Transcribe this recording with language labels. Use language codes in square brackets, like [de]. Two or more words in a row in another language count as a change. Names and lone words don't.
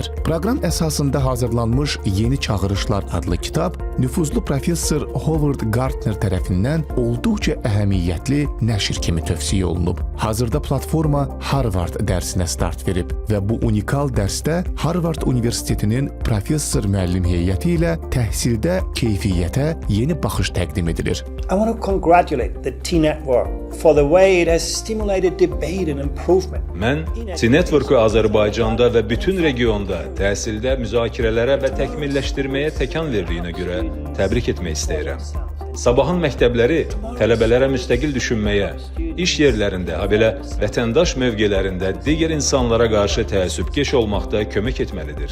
[az] Proqram əsasında hazırlanmış Yeni Çağırışlar adlı kitab nüfuzlu professor Howard Gardner tərəfindən olduqca əhəmiyyətli nəşr kimi tövsiyə olunub. Hazırda platforma Harvard dərsinə start verib və bu unikal dərsdə Harvard Universitetinin professor müəllim heyəti ilə təhsildə keyfiyyətə yeni baxış təqdim edilir. [en] I want to congratulate the T-Network for the way it has stimulated debate and improvement. [az] Mən T-Network'u Azərbaycanda və bütün regionda təhsildə müzakirələrə və təkmilləşdirməyə təkan verdiyinə görə təbrik etmək istəyirəm. Sabahın məktəbləri tələbələrə müstəqil düşünməyə, iş yerlərində, habelə vətəndaş mövqelərində digər insanlara qarşı təəssübkeş olmaqda kömək etməlidir.